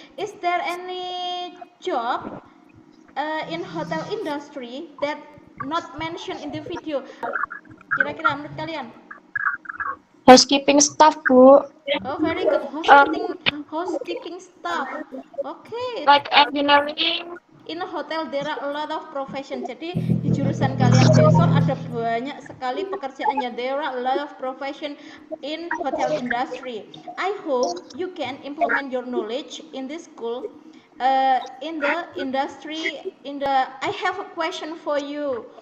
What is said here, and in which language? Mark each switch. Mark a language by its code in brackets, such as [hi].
[en] Is there any job in hotel industry that not mentioned in the video? [id] Kira-kira menurut kalian? [en] Housekeeping staff, Bu. Oh, very good. Housekeeping staff. Okay. Like engineering. In a hotel there are a lot of profession. [id] Jadi di jurusan kalian besok ada banyak sekali pekerjaannya. [en] There are a lot of profession in hotel industry. I hope you can implement your knowledge in this school. In the industry, I have a question for you.